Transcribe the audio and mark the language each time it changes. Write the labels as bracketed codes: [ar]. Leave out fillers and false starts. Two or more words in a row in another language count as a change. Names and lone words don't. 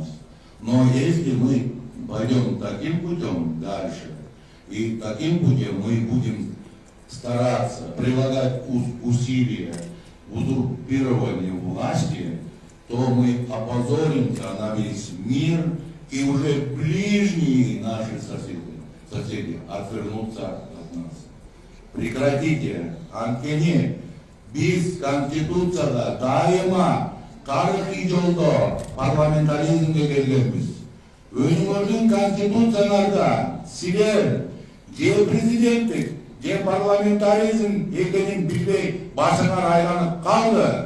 [ru] Но если мы пойдем таким путем дальше, и таким путем мы будем стараться прилагать усилия в узурпировании власти, то мы опозоримся на весь мир, и уже ближние наши соседи отвернутся от нас. Прекратите, [ky] анткени, биз конституцияда дайыма тарыхый жолдо парламентаризмге келгенбиз. Өзүңөрдүн конституцияларда силер же президенттик, же парламентаризм экенин билбей башыңар айланып калды.